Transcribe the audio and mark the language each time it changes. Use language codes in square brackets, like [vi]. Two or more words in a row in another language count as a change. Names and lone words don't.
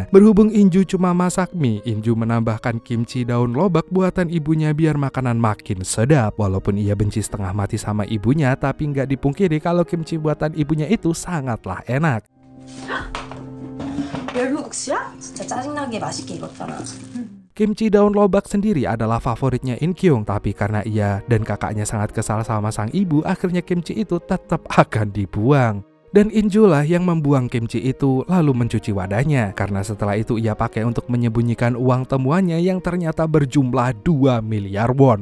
[id] Berhubung Inju cuma masak mie, Inju menambahkan kimchi daun lobak buatan ibunya biar makanan makin sedap. Walaupun ia benci setengah mati sama ibunya, tapi nggak dipungkiri kalau kimchi buatan ibunya itu sangatlah enak. [ko] 열무국수야? 진짜 짜증나게 맛있게 익었잖아. [id] Kimchi daun lobak sendiri adalah favoritnya In-kyung, tapi karena ia dan kakaknya sangat kesal sama sang ibu, akhirnya kimchi itu tetap akan dibuang. Dan Inju lah yang membuang kimchi itu lalu mencuci wadahnya, karena setelah itu ia pakai untuk menyembunyikan uang temuannya yang ternyata berjumlah 2 miliar won.